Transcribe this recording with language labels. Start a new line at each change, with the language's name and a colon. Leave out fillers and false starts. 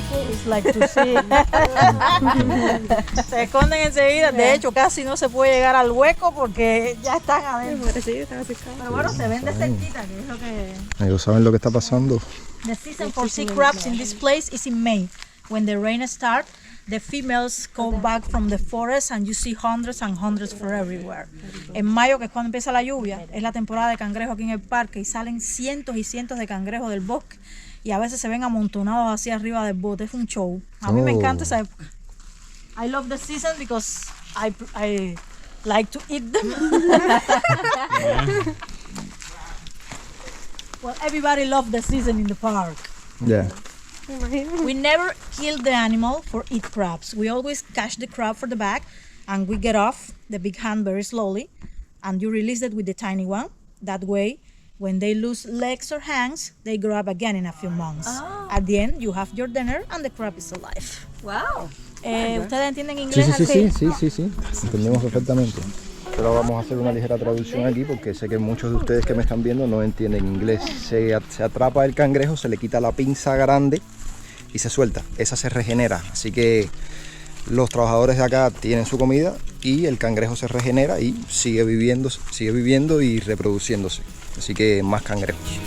English: It's like to see.
Spanish: Se esconden enseguida. De hecho, casi no se puede llegar al hueco porque ya están adentro. Pero bueno, se ven de cerquita, que es lo que... Ellos saben lo que está pasando.
English: The season for sea crabs in this place is in May. When the rain starts, the females go back from the forest and you see hundreds and hundreds for everywhere.
Spanish: En mayo, que es cuando empieza la lluvia, es la temporada de cangrejo aquí en el parque y salen cientos y cientos de cangrejos del bosque y a veces se ven amontonados hacia arriba del bote. Es un show. A mí me encanta esa época.
English: I love the season because I like to eat them. Well, everybody loves the season in the park.
Spanish: Ya.
English: We never kill the animal for eat crabs. We always catch the crab for the back and we get off the big hand very slowly and you release it with the tiny one. That way, when they lose legs or hands, they grow up again in a few months. At the end, you have your dinner and the crab is alive. Wow.
Spanish: ¿Ustedes entienden Sí, inglés? sí. Entendemos perfectamente. Pero vamos a hacer una ligera traducción aquí porque sé que muchos de ustedes que me están viendo no entienden inglés. Se atrapa el cangrejo, se le quita la pinza grande y se suelta. Esa se regenera. Así que los trabajadores de acá tienen su comida y el cangrejo se regenera y sigue viviendo y reproduciéndose. Así que más cangrejos.